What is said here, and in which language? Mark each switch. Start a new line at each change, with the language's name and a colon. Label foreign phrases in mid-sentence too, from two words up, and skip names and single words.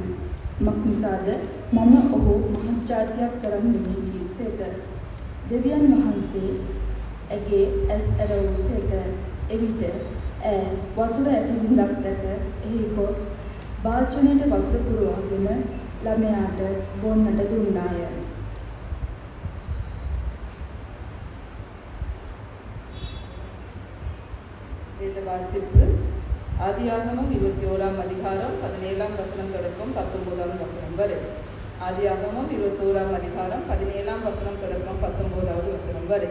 Sinhala: මක් නිසාද? මම ඔහු මහත් ජාතියක් කරන්නෙමි කීසේක. දෙවියන් වහන්සේ ඇගේ ඇස් ඇරවූසේක. එවිට ඈ වතුර ඇති ළිඳක් දැක එහි ගොස් භාජනයට වතුර පුරවාගෙන ළමයාට බොන්නට දුන්නාය.
Tamil: வேத வாசிப்பு ஆதியாகமம் 21ஆம் அதிகாரம் 17ஆம் வசனம் தொடக்கம் 19ஆம் வசனம் வரை. ஆதியாகமம் 21ஆம் அதிகாரம் 17ஆம் வசனம் தொடக்கம் 19வது வசனம் வரை.